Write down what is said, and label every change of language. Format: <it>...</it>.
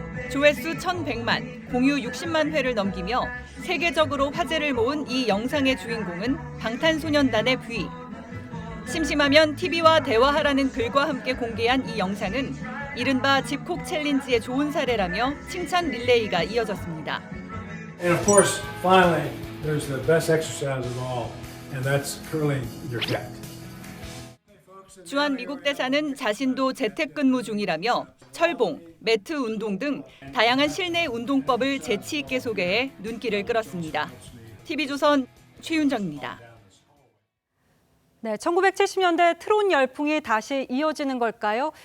<ko>조회수 1100만, 공유 60만 회를 넘기며 세계적으로 화제를 모은 이 영상의 주인공은 방탄소년단의 뷔. 심심하면 TV와 대화하라는 글과 함께 공개한 이 영상은 이른바 집콕 챌린지의 좋은 사례라며 칭찬 릴레이가 이어졌습니다.</ko> <en>And of course, finally, there's the best exercise of all, and that's curling your cat.</en> <ko>주한 미국 대사는 자신도 재택근무 중이라며 철봉, 매트 운동 등 다양한 실내 운동법을 재치 있게 소개해 눈길을 끌었습니다. TV조선 최윤정입니다. 네, 1970년대 트롯 열풍이 다시 이어지는 걸까요?</ko>